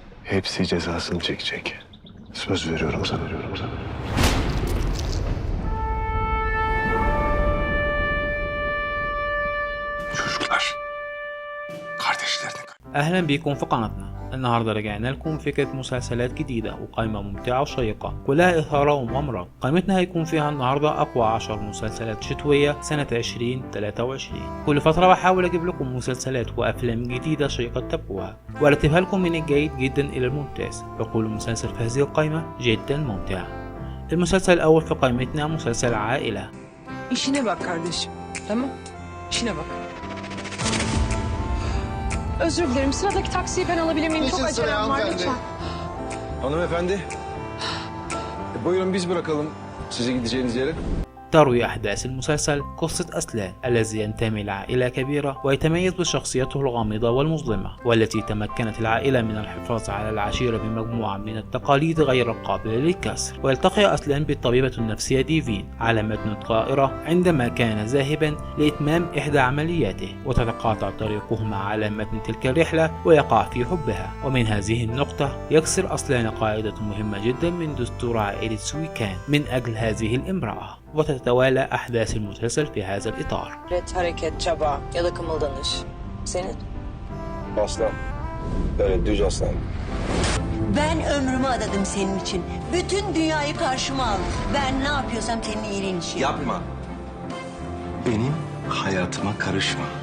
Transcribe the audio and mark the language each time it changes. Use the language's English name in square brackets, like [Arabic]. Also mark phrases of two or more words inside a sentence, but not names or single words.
[Turkish] Hepsi cezasını çekecek. Söz veriyorum sana. Çocuklar. Kardeşlerini [Arabic] أهلا بكم في قناتنا. النهاردة رجعنا لكم فكرة مسلسلات جديدة وقائمة ممتعة وشيقة كلها إثارة ومغامرة. قائمتنا هيكون فيها النهاردة أقوى 10 مسلسلات شتوية سنة 2023. كل فترة بحاول أجيب لكم مسلسلات وأفلام جديدة شيقة تتابعوها وأرتبها لكم من الجيد جدا إلى الممتاز. يقول المسلسل في هذه القائمة جدا ممتع. المسلسل الأول في قائمتنا مسلسل عائلة. [Turkish] İşine bak kardeşim. Tamam? İşine bak. Özür dilerim. Sıradaki taksiyi ben alabilir miyim? Çok acelem var lütfen. Hanımefendi. Buyurun biz bırakalım sizi gideceğiniz yere. [Arabic] تروي أحداث المسلسل قصة أسلان الذي ينتمي لعائلة كبيرة ويتميز بشخصيته الغامضة والمظلمة، والتي تمكنت العائلة من الحفاظ على العشيرة بمجموعة من التقاليد غير القابلة للكسر. ويلتقي أسلان بالطبيبة النفسية ديفين على متن الطائرة عندما كان ذاهبا لإتمام إحدى عملياته، وتتقاطع طريقهما على متن تلك الرحلة ويقع في حبها. ومن هذه النقطة يكسر أسلان قاعدة مهمة جدا من دستور عائلة سويكان من أجل هذه الامرأة. وتتوالى أحداث المسلسل في هذا الإطار. [Turkish] Hareket, çaba ya da kımıldanış. Senin? Aslan. Böyle düz aslan. Ben ömrümü adadım senin için. Bütün dünyayı karşıma al. Ben ne yapıyorsam senin iyiliğin için. Yapma. Benim hayatıma karışma.